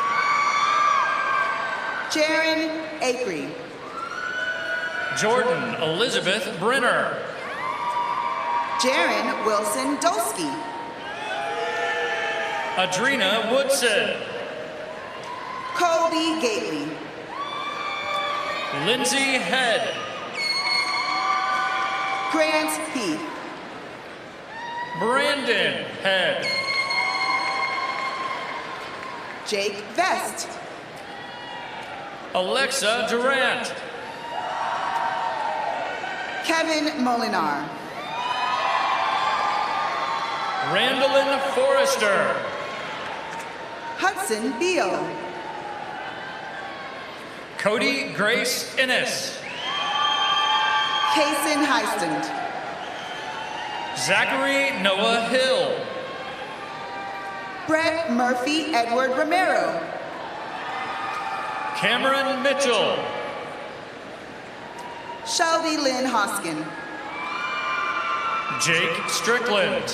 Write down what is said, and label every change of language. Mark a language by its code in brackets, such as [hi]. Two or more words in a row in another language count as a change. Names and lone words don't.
[en] Jaron Acree. Jordan Elizabeth Brenner. Jaron Wilson Dolsky. Adrena Woodson. Colby Gately. Lindsay Head. Grant Heath. Brandon Head. Jake Vest. Alexa Durant. Kevin Molinar. Randolyn Forrester. Hudson Beal. Cody Grace Innes. Kason Heistand. Zachary Noah Hill. Brett Murphy Edward Romero. Cameron Mitchell. Shelby Lynn Hoskin. Jake Strickland.